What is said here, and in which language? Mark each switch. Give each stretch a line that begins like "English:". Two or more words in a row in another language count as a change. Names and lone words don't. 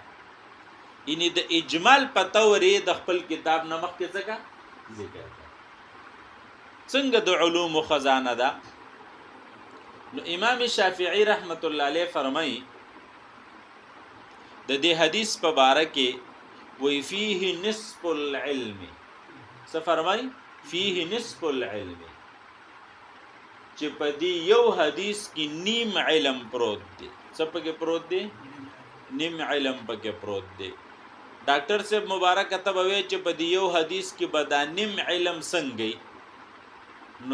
Pashto: یعنی د اجمال په تورې د خپل کتاب نه مخکې څنګه ذکر کړه. څنګه د علوم خزانه ده؟ نو امام شافعی رحمت الله علیه فرمایي د دې حدیث په باره کې وی
Arabic: فيه نصف العلم.
Pashto: څه فرمایي؟
Arabic: فيه نصف العلم،
Pashto: چې په دې یو حدیث کې نیم علم پروت دی. څه پکې پروت دی؟ نیم علم پکې پروت دی. ډاکټر صاحب مبارک ته به وی چې په دې یو حدیث کې به دا نیم علم څنګه؟